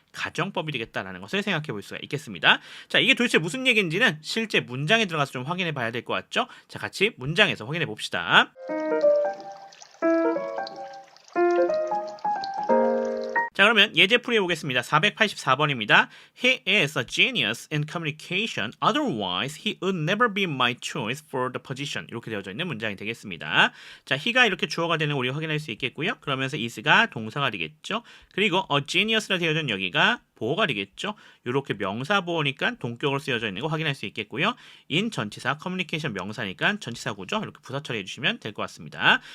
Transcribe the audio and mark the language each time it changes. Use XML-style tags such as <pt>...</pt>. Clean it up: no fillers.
<ko>가정법이 되겠다라는 것을 생각해 볼 수가 있겠습니다. 자, 이게 도대체 무슨 얘기인지는 실제 문장에 들어가서 좀 확인해 봐야 될 것 같죠? 자, 같이 문장에서 확인해 봅시다. 자, 그러면 예제 풀이해 보겠습니다. 484번입니다.</ko> <en>He is a genius in communication. Otherwise, he would never be my choice for the position.</en> <ko>이렇게 되어져 있는 문장이 되겠습니다. 자, he가 이렇게 주어가 되는 거 우리가 확인할 수 있겠고요. 그러면서 is가 동사가 되겠죠. 그리고 a genius라 되어져 있는 여기가 보어가 되겠죠. 이렇게 명사 보어니까 동격으로 쓰여져 있는 거 확인할 수 있겠고요. in 전치사, 커뮤니케이션 명사니까 전치사구죠. 이렇게 부사 처리해 주시면 될 것 같습니다.</ko>